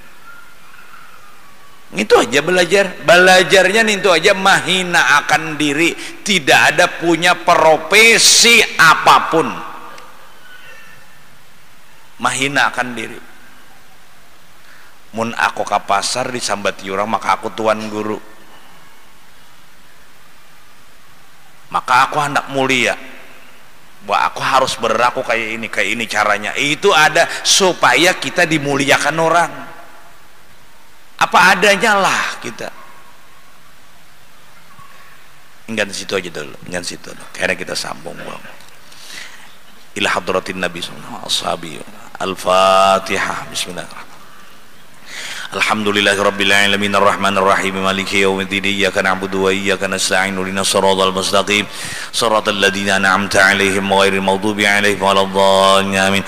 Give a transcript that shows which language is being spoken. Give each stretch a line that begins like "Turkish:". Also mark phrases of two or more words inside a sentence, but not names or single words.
Indonesian: Itu aja belajarnya itu aja,
Banjar: mahina akan diri,
Indonesian: tidak ada punya profesi apapun,
Banjar: mahina akan diri. Mun aku ke pasar disambati orang, maka aku tuan guru, maka aku hendak mulia, bahwa aku harus berlaku kayak ini caranya.
Indonesian: Itu ada supaya kita dimuliakan orang. Apa adanya lah kita. Enggak di situ aja dulu, enggak di situ. Karena kita sambung
Arabic: إلى حضرة النبي صلى الله عليه وسلم.
Indonesian: Al-Fatihah.
Arabic: بسم الله الرحمن الرحيم الحمد لله رب العالمين الرحمن الرحيم مالك يوم الدين إياك نعبد وإياك نستعين اهدنا الصراط المستقيم صراط الذين أنعمت عليهم غير المغضوب عليهم ولا الضالين آمين.